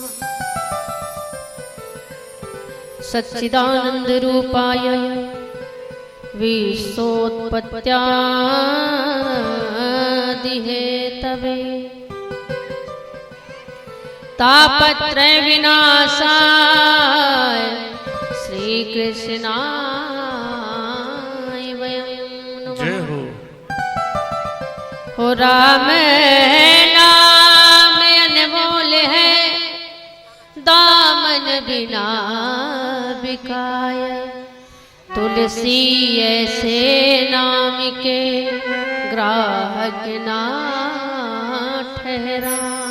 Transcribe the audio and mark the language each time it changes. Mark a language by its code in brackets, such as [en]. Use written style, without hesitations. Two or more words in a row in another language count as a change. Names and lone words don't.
[sa] सच्चिदानंद रूपाय विश्वोत्पत्त्यादिहेतवे तापत्रय विनाशाय श्री कृष्णाय वयं नमः। [hi] जय हो राम नाम अनमोल है दामन बिना बिकाय तुलसी ऐसे नाम के ग्राहक ना ठहरा।